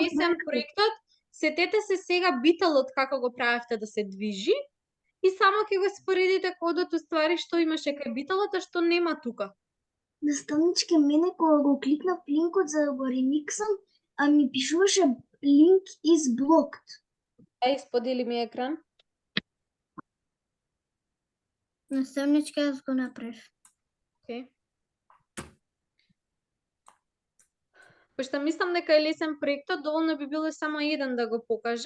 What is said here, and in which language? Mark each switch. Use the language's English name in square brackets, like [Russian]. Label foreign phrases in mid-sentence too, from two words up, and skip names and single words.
[Macedonian] лесен проектот. Сетете се сега биталот како го правевте да се движи и само ќе го споредите кодот уствари што имаше кај биталот, а што нема тука. Наставнички, мене кога го кликнав линкот за да го ремиксам, а ми пишуваше [English] link is blocked. [Macedonian] Ај, сподели ми екран. Наставнички, јас го направив. Океј. Пошто мислам дека е лесен проектот, доволно би било само еден да го покаже.